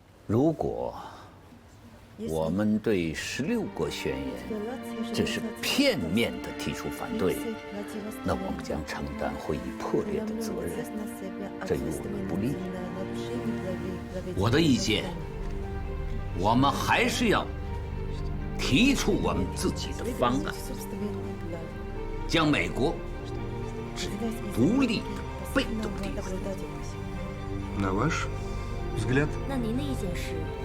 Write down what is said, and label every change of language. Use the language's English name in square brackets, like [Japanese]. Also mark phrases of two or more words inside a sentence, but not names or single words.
[Chinese] 如果我们对16国宣言只是片面地提出反对，那我们将承担会议破裂的责任，这与我们不利。我的意见，我们还是要提出我们自己的方案，将美国置不利的被动地位。 [Russian] На ваш взгляд? [Chinese] 那您的意见是？